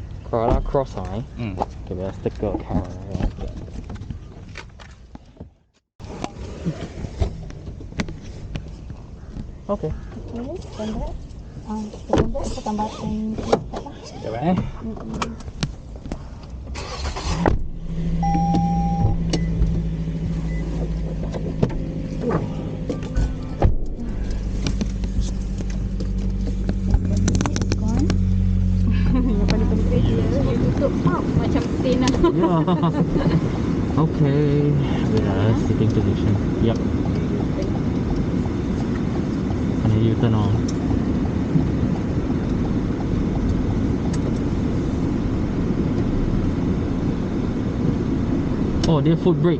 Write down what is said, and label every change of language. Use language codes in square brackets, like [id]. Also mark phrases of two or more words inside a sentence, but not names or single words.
[vi] Corolla Cross hả mày? Ừ. [en] Okay, sticker Corolla. Okay. Standard. [ms] Standard kita tambahkan apa? Sekejap eh. Yang paling beza dia tutup macam tin lah. [en] Yeah. Okay. Yeah, sitting position. Yep. Kena U-turn on. [ms] Oh, dia [en] foot brake.